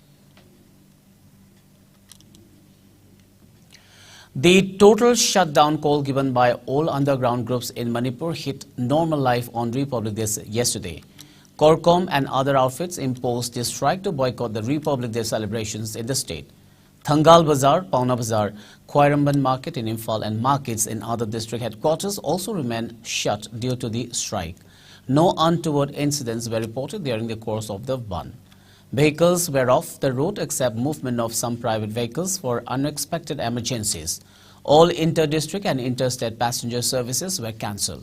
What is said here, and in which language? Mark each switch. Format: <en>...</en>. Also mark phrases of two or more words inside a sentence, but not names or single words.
<en>The total shutdown call given by all underground groups in Manipur hit normal life on Republic Day yesterday. Korkom and other outfits imposed a strike to boycott the Republic Day celebrations in the state. Thangal Bazar, Pauna Bazar, Khwairamban Market in Imphal and markets in other district headquarters also remained shut due to the strike. No untoward incidents were reported during the course of the ban. Vehicles were off the road except movement of some private vehicles for unexpected emergencies. All inter-district and interstate passenger services were cancelled.</en>